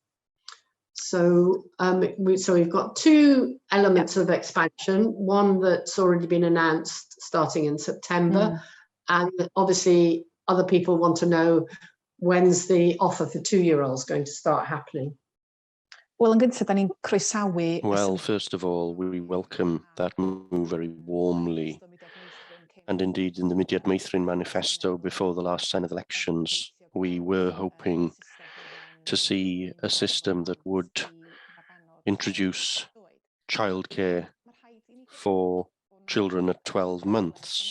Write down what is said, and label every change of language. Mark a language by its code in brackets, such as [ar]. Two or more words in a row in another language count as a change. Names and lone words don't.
[en] So, we've got 2 elements of expansion, one that's already been announced starting in September, and obviously other people want to know when's the offer for 2-year-olds going to start happening. [cy] Wel, yn gyntaf, da ni'n croesawu... [en] Well, first of all, we welcome that move very warmly. And indeed, in the Mudiad Meithrin manifesto before the last Senedd elections, we were hoping to see a system that would introduce childcare for children at 12 months.